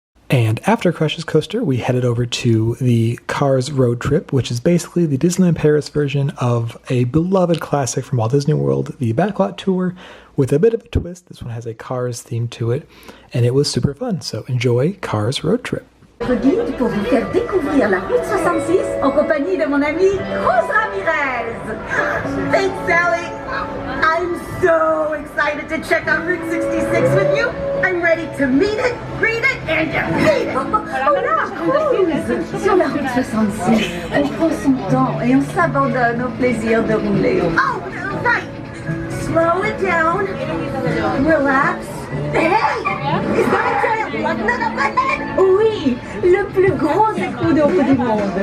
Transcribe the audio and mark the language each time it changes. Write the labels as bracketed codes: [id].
[en] And after Crush's Coaster, we headed over to the Cars Road Trip, which is basically the Disneyland Paris version of a beloved classic from Walt Disney World, the Backlot Tour, with a bit of a twist. This one has a Cars theme to it, and it was super fun. So enjoy Cars Road Trip. [fr] Votre guide pour vous faire découvrir la route 66 en compagnie de mon ami Rose Ramirez. [en] Thanks, Sally. I'm so excited to check out Route 66 with you. I'm ready to meet it, greet it, and defeat it. [fr] Oh là, Rose! Sur la route 66, on prend son temps et on s'abandonne au plaisir de rouler. [en] Oh, right. Slow it down. Relax. Hey! Is that a giant button up ahead? [fr] Oui, le plus gros écrou d'eau du monde.